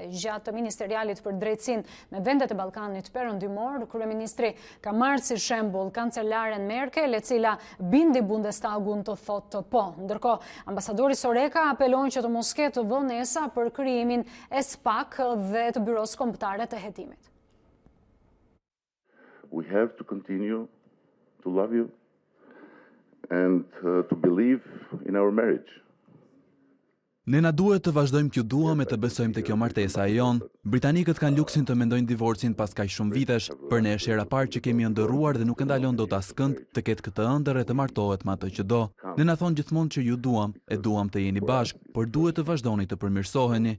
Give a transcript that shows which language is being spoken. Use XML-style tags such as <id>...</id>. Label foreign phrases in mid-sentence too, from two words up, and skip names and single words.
<sq>Gjatë ministerialit për drejtësinë me vendet e Ballkanit Perëndimor, kryeministri ka marrë si shembull kancelaren Merkel, e cila bindi Bundestagun të thotë po. Ndërkohë, ambasadori Soreka apelon që të mos ketë vonesa për krijimin e SPAK dhe të byros kombëtare të hetimit.</sq> <en>We have to continue to love you and to believe in our marriage.</en> <sq>Ne na duhet të vazhdojmë që duam e të besojmë të kjo martesa e jonë. Britanikët kanë luksin të mendojnë divorcin pas kaq shumë vitesh, për ne është hera parë që kemi ëndërruar dhe nuk ndalon dot askënd të ketë këtë ëndër e të martohet me atë që do. Ne na thonë gjithmonë që ju duam, e duam të jeni bashkë, por duhet të vazhdoni të përmirësoheni.</sq>